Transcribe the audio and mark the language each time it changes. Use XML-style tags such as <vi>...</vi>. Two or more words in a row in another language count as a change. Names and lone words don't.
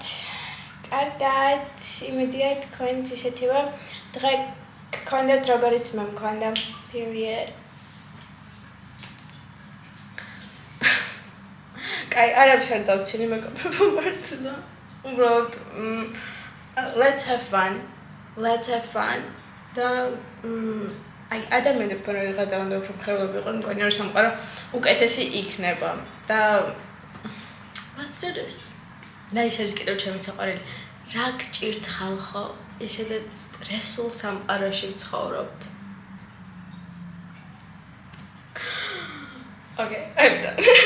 <ka>კარგად, იმედია თქვენც ისეთივე დღე გქონდეთ როგორიც მე მქონდა. Period. კაი, არაფერს არ დავცინი მეკაპებო მართლა.</ka> <en>უბრალოდ let's have fun.</en> <ka>და აი ადამიანები რო იღებენ და უფრო მხევლები იყვნენ, მგონი რომ სამყარო უკეთესი იქნება.</ka> <en>და let's do this.</en> <ka>და ის არის კიდევ ჩემი საყვარელი. რა გჭირთ ხალხო, ისედაც სტრესულ სამყაროში ვცხოვრობთ.</ka> <en>Okay, I'm done.</en>